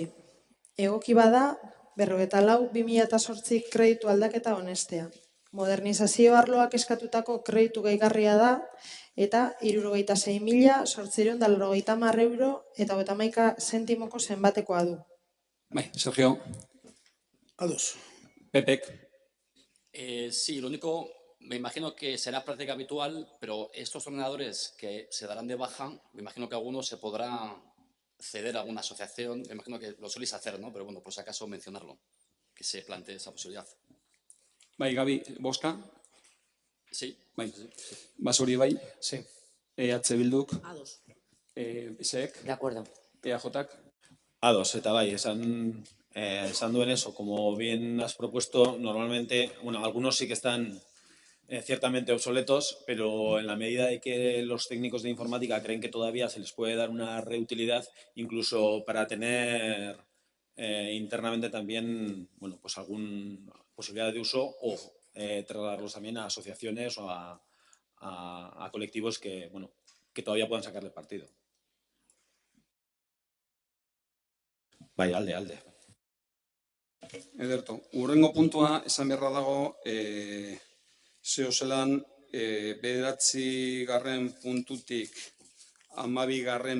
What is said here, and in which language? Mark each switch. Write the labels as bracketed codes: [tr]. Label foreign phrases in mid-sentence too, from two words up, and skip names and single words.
[eu] Egoki bada, 54/2008 kreditu aldaketa onestea. Modernizazio arloak eskatutako kreditu gehigarria da eta 66.890 euro eta 31 zentimoko zenbatekoa du. Bai, Sergio? Ados. Pepek? [es] Sí, lo único, me imagino que será práctica habitual, pero estos ordenadores que se darán de baja, me imagino que algunos se podrá ceder a alguna asociación, me imagino que lo soléis hacer, ¿no? Pero bueno, por si acaso mencionarlo, que se plantee esa posibilidad. [eu] Bai, Gabi, bozka? [es] Sí. [eu] Bai. Basauri bai? [es] Sí. [eu] EH Bilduk? Ados. PSek? [es] De acuerdo. [eu] EAJak? Ados, eta bai, esan duen [es] eso, como bien has propuesto, normalmente, algunos sí que están ciertamente obsoletos, pero en la medida de que los técnicos de informática creen que todavía se les puede dar una reutilidad, incluso para tener internamente también, alguna posibilidad de uso o trasladarlos también a asociaciones o a colectivos que todavía puedan sacarle partido. [eu] Bai, alde. Ederto, hurrengo puntua esan beharra dago, zelan 9. puntutik 12.